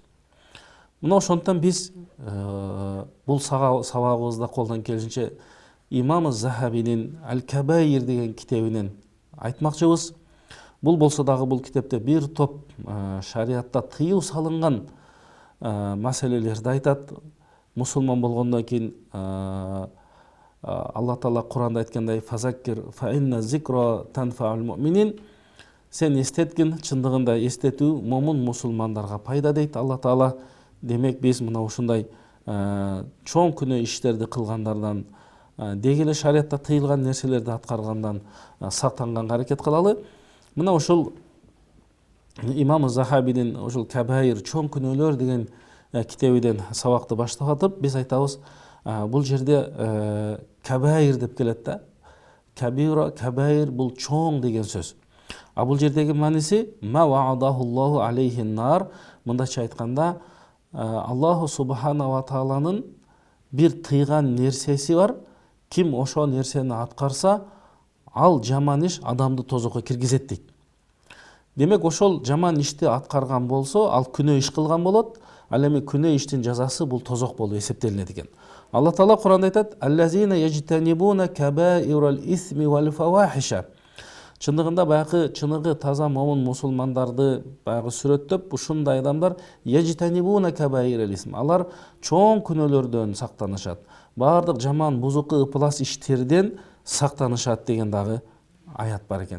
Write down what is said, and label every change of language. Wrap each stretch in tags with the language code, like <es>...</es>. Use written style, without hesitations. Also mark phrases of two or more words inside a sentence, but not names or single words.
<ky>Мына ошондон биз бул сабагыбызда колдон келишинче имам Захабинин Аль-Кабаир деген китебинен айтмакчыбыз. Бул болсо дагы бул китепте бир топ шариатта тыюу салынган маселелерди айтат. Мусулман болгондон кийин Алла Таала Куранда айткандай:</ky> <ar>"فذكر فإن الذكرى تنفع المؤمنين".</ar> <ky>Сен эстеткин, чындыгында эстетүү момун мусулмандарга пайда дейт Алла Таала. Демек, биз мына ушундай чоң күнөө иштерди кылгандардан, деги эле шариатта тыйылган нерселерди аткаргандан сактанганга аракет кылалы. Мына ушул имам Захабинин ушул Кабаир, чоң күнөөлөр деген китебиден сабакты баштап атып, биз айтабыз, бул жерде Кабаир деп келет да. Кабира, Кабаир бул чоң деген сөз. А бул жердеги мааниси</ky> <ar>ما وعد الله عليه النار.</ar> <ky>Мындайча айтканда, Аллаху субханаху ва тааланын бир тыйган нерсеси бар. Ким ошо нерсени аткарса, ал жаман иш адамды тозокко киргизет дейт. Демек, ошол жаман ишти аткарган болсо, ал күнөө иш кылган болот. Ал эми күнөө иштин жазасы бул тозок болуп эсептелинет экен. Алла Таала Куранда айтат:</ky> <ar>"الذين يجتنبون كبائر الإثم والفواحش".</ar> <ky>Чындыгында баягы чыныгы таза момун мусулмандарды баягы сүрөттөп, ушундай адамдар</ky> <ar>يجتنبون كبائر الإثم.</ar> <ky>Алар чоң күнөөлөрдөн сактанышат. Бардык жаман, бузуку, ыплас иштерден сактанышат деген дагы аят бар экен.</ky>